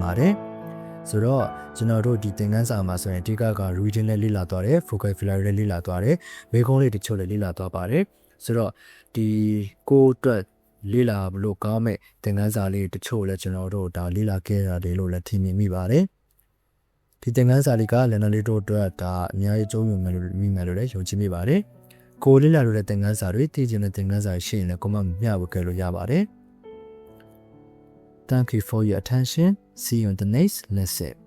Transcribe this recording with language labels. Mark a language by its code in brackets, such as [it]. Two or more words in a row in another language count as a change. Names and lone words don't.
[my] ပါတယ်ဆိုတော့ကျွန်တော်တို့ဒီသင်ခန်းစာမှာဆိုရင်အဓိကက reading နဲ့လေ့လာသွားတယ် vocabulary နဲ့လေ့လာသွားတယ်မေးခွန်းလေးတချို့လည်းလေ့လာသွားပါတယ်ဆိုတော့ဒီကိုယ့်အတွက်လေ့လာလို့ကောင်းမဲ့သင်ခန်းစာလေးတချို့လည်းကျွန်တော်တို့ဒါလေ့လာခဲ့ရတယ်လို့လည်းထင်မြင်မိပါတယ်ဒီသင်ခန်းစာလေးကလည်းနော်လေးတို့အတွက်ဒါအများကြီးကျုံးဝင်မယ်လို့မိမယ်လို့လည်းယုံကြည်မိပါတယ်ကိုလေ့လာလို့တဲ့သင်ခန်းစာတွေသိချင်တဲ့သင်ခန်းစာရှိရင်လည်းကိုမမျှဝေခဲ့လို့ရပါတယ် [en] Thank you for your attention. See you in the next lesson.